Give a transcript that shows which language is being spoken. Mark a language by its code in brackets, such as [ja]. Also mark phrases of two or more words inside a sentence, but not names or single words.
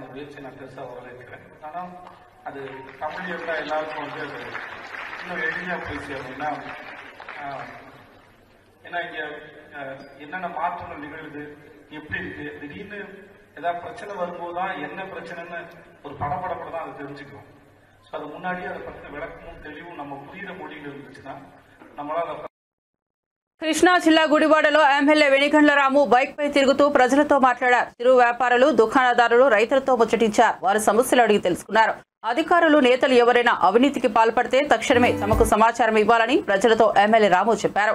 [ta] அந்த முயற்சியை நான் பெருசாக வரவேற்கிறேன். ஆனால் அது தமிழ் இருந்தால் எல்லாருக்கும் வந்து அது இன்னும் எளிமையாக போய் சேரணும்னா, ஏன்னா இங்கே என்னென்ன மாற்றங்கள் நிகழுது, எப்படி இருக்கு, திடீர்னு ஏதாவது பிரச்சனை வரும்போது தான் என்ன பிரச்சனைன்னு ஒரு படப்படப்பட தான் அதை தெரிஞ்சுக்கிறோம். ஸோ அது முன்னாடியே அதை பற்றின விளக்கமும் தெளிவும் நம்ம புரியுற மொழியில் இருந்துச்சுன்னா நம்மளால் அதை. [te] కృష్ణా జిల్లా గుడివాడలో ఎమ్మెల్యే వెనిగండ్ల రాము బైక్ పై తిరుగుతూ ప్రజలతో మాట్లాడారు. చిరు వ్యాపారులు, దుకాణదారులు రైతులతో ముచ్చటించారు. వారి సమస్యలు అడిగి తెలుసుకున్నారు. అధికారులు, నేతలు ఎవరైనా అవినీతికి పాల్పడితే తక్షణమే తమకు సమాచారం ఇవ్వాలని ప్రజలతో ఎమ్మెల్యే రాము చెప్పారు.